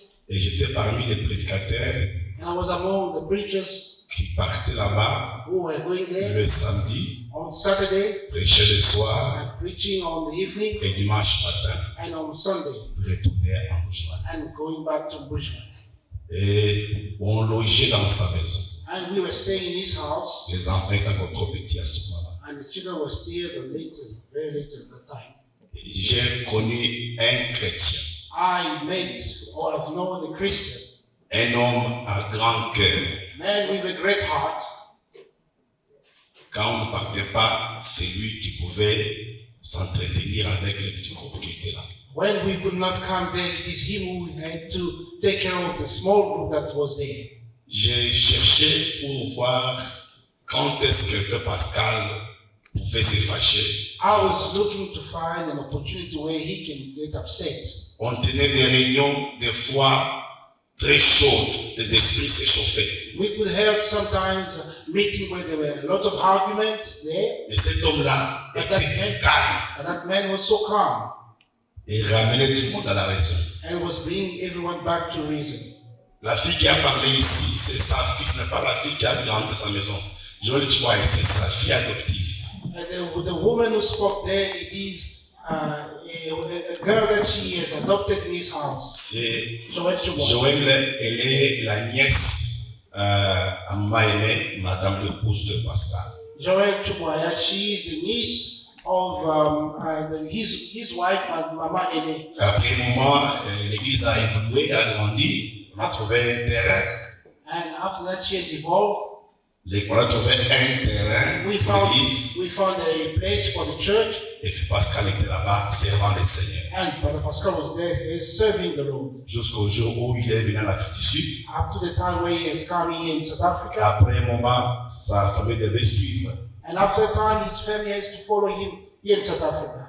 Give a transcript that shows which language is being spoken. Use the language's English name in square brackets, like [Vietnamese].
[French] Et j'étais parmi les prédicateurs [English] And I was among the preachers [French] qui partaient là-bas [English] who were going there [French] le samedi, [English] on Saturday [French] prêchaient le soir [English] and preaching on the evening [French] et dimanche matin, [English] and on Sunday [French] retournaient en Moujimai. [English] and going back to Bushman. [French] Et on logeait dans sa maison. [English] And we were staying in his house, [French] Les enfants étaient encore trop petits à ce moment-là. [English] and the children were still very little at the time. [French] Et j'ai connu un chrétien, [English] I met or have known a Christian, [French] un homme à grand cœur. [English] man with a great heart. [French] Quand on ne partait pas, c'est lui qui pouvait s'entretenir avec les petits groupes qui étaient là. [English] When we could not come there, it is him who had to take care of the small group that was there. [French] J'ai cherché pour voir quand est-ce que Frère Pascal pouvait se fâcher. [English] I was looking to find an opportunity where he can get upset. [French] On tenait des réunions, des fois très chaudes, les esprits s'échauffaient. [English] We could have sometimes a meeting where there were a lot of arguments there, [French] Et cet homme-là était calme [English] but that man was so calm [French] et ramenait tout le monde à la raison. [English] and was bringing everyone back to reason. [French] La fille qui a parlé ici, c'est sa fille, ce n'est pas la fille qui a grandi dans sa maison. Je le dis, c'est sa fille adoptive. [English] And the woman who spoke there, it is a girl that she has adopted in his house. [French] C'est Joël Chouba. Joël, elle est la nièce à Maïmé, madame l'épouse de Pascal. [English] Joël Chubwaya, she is the niece of his wife, Mama Ene. [French] Après un moment, l'église a évolué, a grandi, on a trouvé un terrain. [English] And after that, she has evolved. [French] On a trouvé un terrain [English] We [French] pour l'église. [English] found a place for the church, [French] Et puis Pascal était là-bas, servant le Seigneur. [English] and Brother Pascal was there, serving the Lord. [French] Jusqu'au jour où il est venu en Afrique du Sud. [English] Up to the time where he has come here in South Africa, [French] Après un moment, sa famille devait suivre. [English] And after time, his family has to follow him here in South Africa.